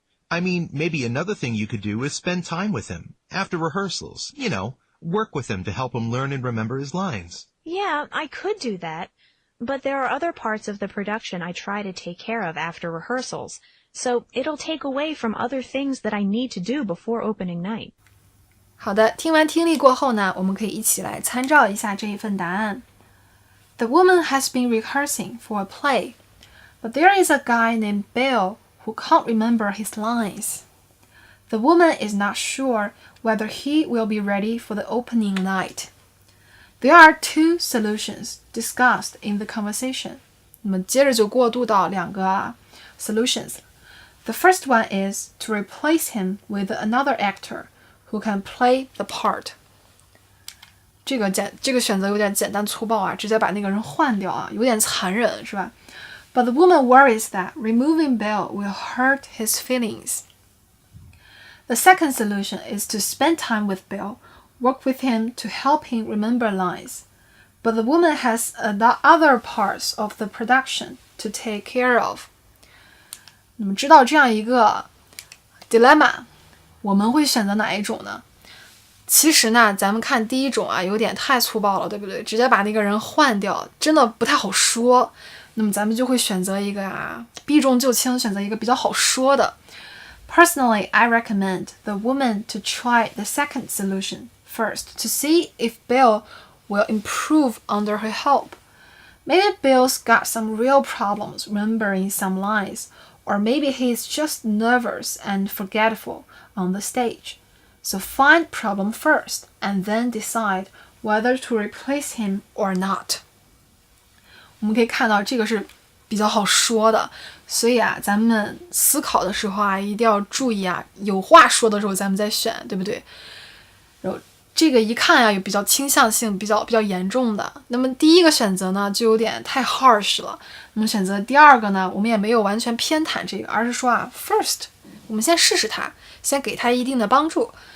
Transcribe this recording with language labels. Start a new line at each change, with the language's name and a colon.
English: maybe another thing you could do is spend time with him after rehearsals. You know, work with him to help him learn and remember his lines. Yeah, I could do that. But there are other parts of the production I try to take care of after rehearsals, so it'll take away from other things that I need to do before opening night.
Chinese: 好的，听完听力过后呢，我们可以一起来参照一下这一份答案。
English: The woman has been rehearsing for a play, but there is a guy named Bill who can't remember his lines. The woman is not sure whether he will be ready for the opening night. There are 2 solutions discussed in the conversation.
Chinese: 那么接着就过渡到2个solutions.
English: The first one is to replace him with another actor who can play the part.
Chinese: 这个选择有点简单粗暴啊，直接把那个人换掉啊，有点残忍，是吧？
English: But the woman worries that removing Bill will hurt his feelings. The second solution is to spend time with Bill, work with him to help him remember lines. But the woman has other parts of the production to take care of.
Chinese: 那么知道这样一个 dilemma， 我们会选择哪一种呢？其实呢，咱们看第一种啊，有点太粗暴了，对不对？直接把那个人换掉，真的不太好说。那么咱们就会选择一个避重就轻，选择一个比较好说的。
English: Personally, I recommend the woman to try the second solution first to see if Bill will improve under her help. Maybe Bill's got some real problems remembering some lines, or maybe he's just nervous and forgetful on the stage. So find problem first, and then decide whether to replace him or not.
Chinese: 我们可以看到这个是比较好说的。所以啊，咱们思考的时候啊，一定要注意啊，有话说的时候咱们再选，对不对？然后这个一看呀，有比较倾向性比较严重的。那么第一个选择呢，就有点太 harsh 了。那么选择第二个呢，我们也没有完全偏袒这个，而是说啊 ，first， 我们先试试它，先给它一定的帮助。